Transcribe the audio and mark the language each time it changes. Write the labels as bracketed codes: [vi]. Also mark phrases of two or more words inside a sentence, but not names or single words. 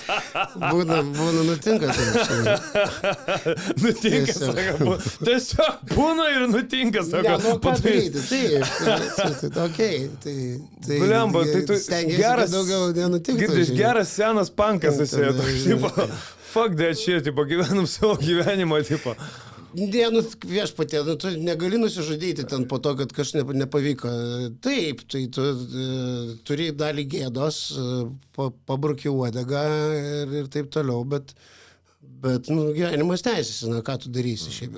[lt] Būna nutinka. Nutinka, sako. Tiesiog būna ir nutinka, sako. Ką daryti? Tai... Blemba, tai tu geras... Daugiau nenutinka. Girdžiš, geras senas pankas esi. [en] Fuck that shit, [lt] gyvenam savo gyvenimą, tipo. Viešpatie, tu negali nusižudyti ten po to, kad kažkas nepavyko. Taip, tai tu turi dalį gėdos, pabruki uodegą ir taip toliau, bet gyvenimas teisėsi, ką tu darysi šiaip.